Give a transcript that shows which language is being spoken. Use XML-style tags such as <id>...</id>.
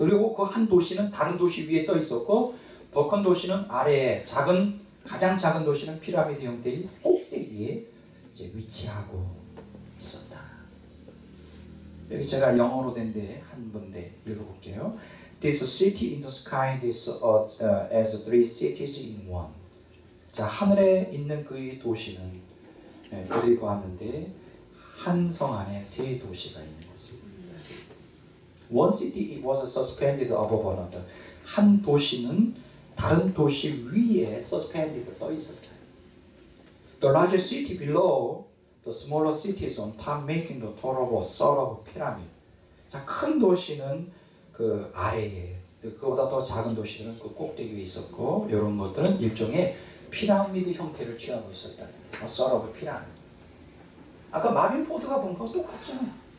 <ko>그리고 그 한 도시는 다른 도시 위에 떠 있었고 더 큰 도시는 아래에, 가장 작은 도시는 피라미드 형태의 꼭대기에 이제 위치하고 있었다. 여기 제가 영어로 된데 한 군데 읽어볼게요.</ko> <en>This city in the sky is as three cities in one.</en> <ko>자, 하늘에 있는 그 도시는 그들이 보았는데 한 성 안에 세 도시가 있는 것입니다.</ko> <en>One city was suspended above another.</en> <ko>한 도시는 다른 도시 위에 suspended 떠 있었다.</ko> <en>The larger city below the smaller cities on top, making the total of a sort of pyramid.</en> <ko>자, 큰 도시는 그 아래에, 그보다 더 작은 도시들은 그 꼭대기 위에 있었고, 이런 것들은 일종의 피라미드 형태를 취하고 있었다.</ko> <en>A sort of pyramid.</en> <ko>아까 마빈 포드가 본 거 똑같잖아요.</ko>